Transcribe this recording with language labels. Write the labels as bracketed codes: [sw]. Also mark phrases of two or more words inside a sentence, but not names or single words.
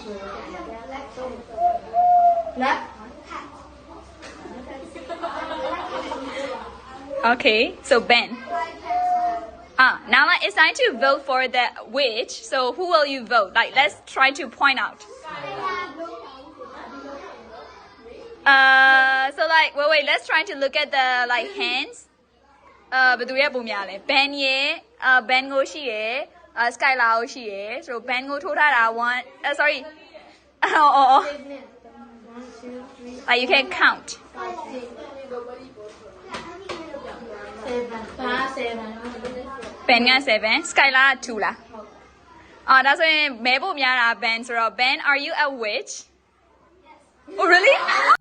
[en] Okay, so Ben. Now like, it's time to vote for the witch. So who will you vote? Like let's try to point out. So like wait, let's try to look at the like hands. [my] ဘယ်သူရဲ့ပုံများလဲ Ben ရဲ့ Ben ကိုရှိရယ် Skylar ကိုရှိရယ် so Ben ကိုထိုးထားတာ1 [en] sorry like you can count 7 [my] Ben က7 Skylar က2လားဒါဆိုရင်မဲဖို့များတာ Ben ဆိုတော့ [en] Ben are you a witch? Oh really?